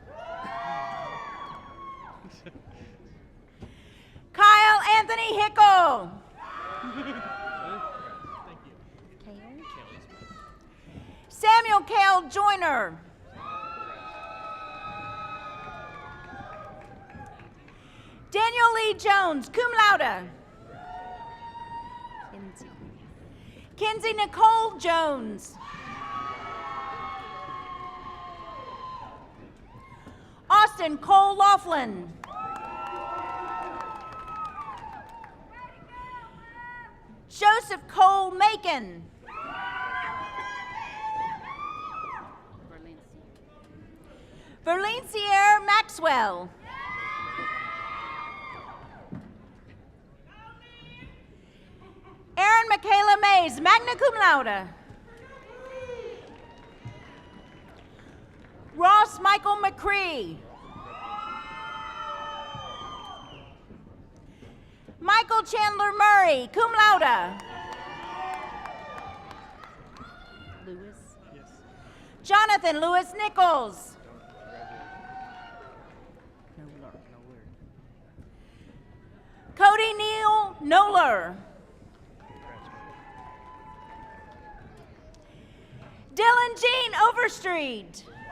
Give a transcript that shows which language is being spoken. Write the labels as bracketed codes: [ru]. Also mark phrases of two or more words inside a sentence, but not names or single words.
[en] Kyle Anthony Hickle. Samuel Cale Joyner. Daniel Lee Jones, [la] cum laude. [en] Kenzie Nicole Jones. Austin Cole Laughlin. Joseph Cole Macon. Verlene Sierra Maxwell. Erin Michaela Mays, [la] magna cum laude. [en] Ross Michael McCree. Michael Chandler Murray, [la] cum laude. [en] Lewis. Yes. Jonathan Lewis Nichols. Cody Neal Noller. Dylan Jean Overstreet.